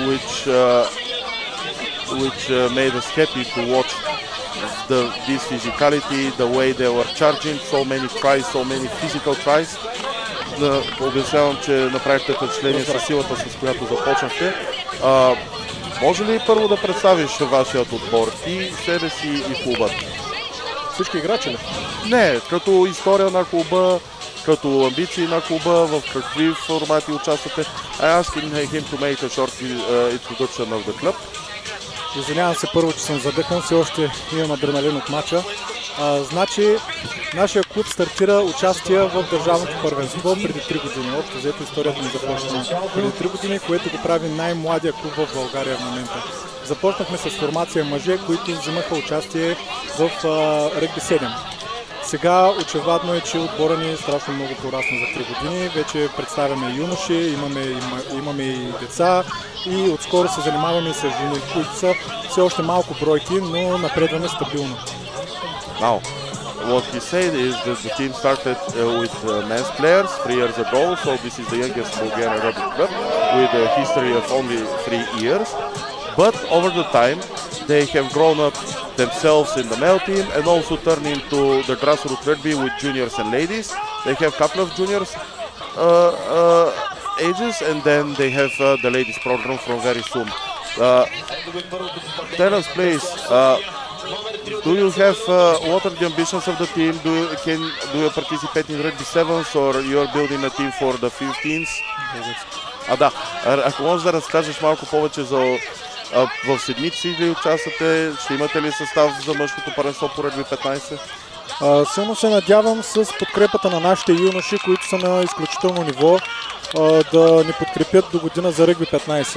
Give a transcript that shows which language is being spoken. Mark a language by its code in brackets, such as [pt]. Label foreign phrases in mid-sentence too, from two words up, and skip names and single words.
[en] which made us happy to watch this physicality, the way they were charging, so many tries, so many physical tries. [bg] Обяснявам, че направихте впечатление със силата, с която започнахте. Може ли първо да представиш вашият отбор, ти, себе си и клубът? Всички играчи ли? Не, като история на клуба, като амбиции на клуба, в какви формати участвате. [en] I asked him to make a short introduction of the club. [bg] Извинявам се първо, че съм задъхан, все още имам адреналин от мача. Значи, нашия клуб стартира участие в държавното първенство преди 3 години. Общо взето историята ни започна преди 3 години, което го прави най-младия клуб в България в момента. Започнахме с формация мъже, които взимаха участие в Ръгби 7. Сега очевидно е, че отбора ни страшно много порасна за 3 години. Вече представяме юноши, имаме и деца и отскоро се занимаваме и с жени, които са все още малко бройки, но напредваме стабилно. [en] Now, what he said is that the team started with men's players 3 years ago, so this is the youngest Bulgarian rugby club with a history of only 3 years. But over the time, they have grown up themselves in the male team and also turned into the grassroots rugby with juniors and ladies. They have a couple of juniors ages, and then they have the ladies program from very soon. Tell us, please, do you have what are the ambitions of the team? Do you participate in Rugby 7s or you are building a team for the 15s? [bg] Да, ако можеш да разкажеш малко повече за в седмици ли участвате, ще имате ли състав за мъжкото първенство по Рugby 15? Силно се надявам с подкрепата на нашите юноши, които са на изключително ниво, да ни подкрепят до година за Ръгби 15.